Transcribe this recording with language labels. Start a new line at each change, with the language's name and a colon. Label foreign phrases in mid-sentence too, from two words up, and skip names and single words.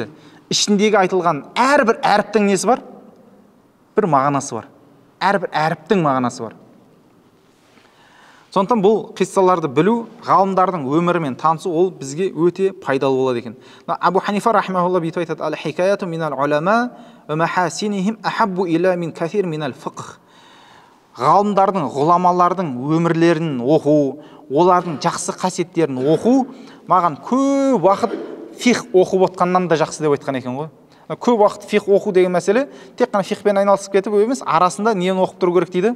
Kazakh: Ішіндегі айтылған әрбір әріптің несі бар? Бір мағынасы бар. Әрбір әріптің мағынасы бар. Сондықтан бұл қиссаларды білу, ғалымдардың өмірімен танысу ол бізге өте пайдалы болады екен.
Arabic: Абу Ханифа рахимахулла
Kazakh: бүйтіп айтады:
Arabic: "الحكايات من العلماء ومحاسنهم أحب إلي من كثير من الفقه."
Kazakh: Ғалымдардың, ғұламалардың өмірлерін оқу, олардың жақсы қасиеттерін оқу маған көп уақыт фиқ оқып отқаннан да жақсы деп айтқан екен ғой. Көп уақыт фиқ оқу деген мәселе тек қана фиқпен айналысып кетіп емес, арасында нені оқып тұру керек дейді?